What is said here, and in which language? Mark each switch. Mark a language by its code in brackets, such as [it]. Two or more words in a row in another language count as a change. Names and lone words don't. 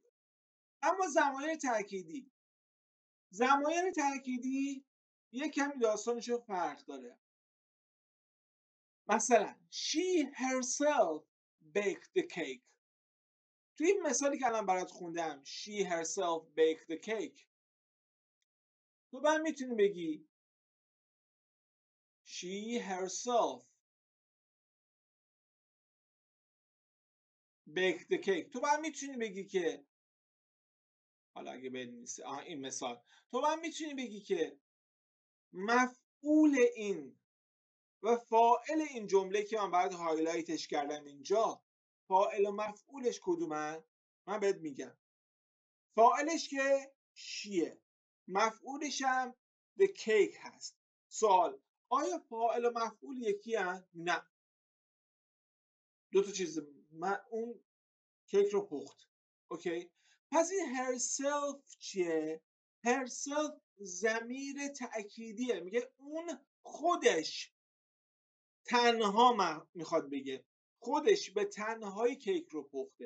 [fa] اما ضمایر تأکیدی یک کمی داستانشو فرق داره. [en] مثلا she herself baked the cake. [fa] توی این مثالی که الان برات خوندم [en] she herself baked the cake [fa] تو بعد میتونی بگی [en] she herself baked the cake. [fa] تو بعد میتونی بگی که حالا اگه بنویسی این مثال تو بعد میتونی بگی که مفعول این و فاعل این جمله که من بعد هایلایتش کردم اینجا فاعل و مفعولش کدومن؟ من بهت میگم. فاعلش که شیه، مفعولش هم [en] the cake [fa] هست. سوال آیا فاعل و مفعول یکی هست؟ نه. دو تا چیز من اون کیک رو پخت. اوکی؟ پس این herself چیه؟ herself ضمیر تأکیدیه، میگه اون خودش تنها میخواد بگه خودش به تنهایی کیک رو پخته.